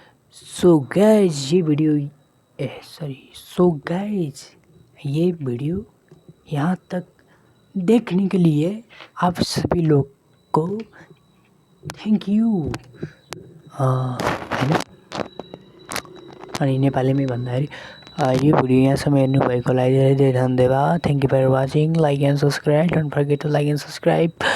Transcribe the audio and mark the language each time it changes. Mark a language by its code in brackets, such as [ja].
[hi] So guys ये video यहाँ तक देखने के लिए आप सभी लोग को थ्याङ्क यू होइन। [ne] अनि नेपालीमै भन्दाखेरि यो भिडियो यहाँसम्म हेर्नुभएको लागि धेरै धन्यवाद। [en] Thank you for watching. Like and subscribe, don't forget to like and subscribe.